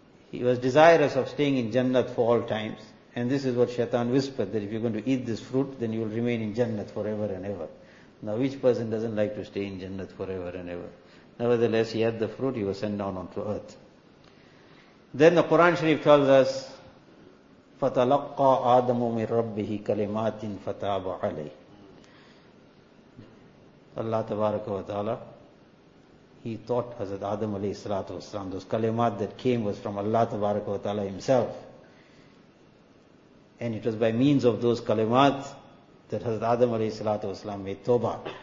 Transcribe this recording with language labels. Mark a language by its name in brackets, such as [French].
[English] He was desirous of staying in Jannat for all times. And this is what Shaitan whispered, that if you're going to eat this fruit, then you will remain in Jannat forever and ever. Now which person doesn't like to stay in Jannat forever and ever? Nevertheless, he had the fruit, he was sent down onto earth. Then the Quran Sharif tells us, [Arabic] فَتَلَقَّى آدَمُ مِنْ رَبِّهِ كَلِمَاتٍ فَتَابَ عَلَيْهِ. [English] Allah tabaraka wa ta'ala, he taught Hazrat Adam alayhi salatu wa salam, those kalimat that came was from Allah tabaraka wa ta'ala himself. And it was by means of those kalimat that Hazrat Adam alayhi salatu wa salam made tawbah.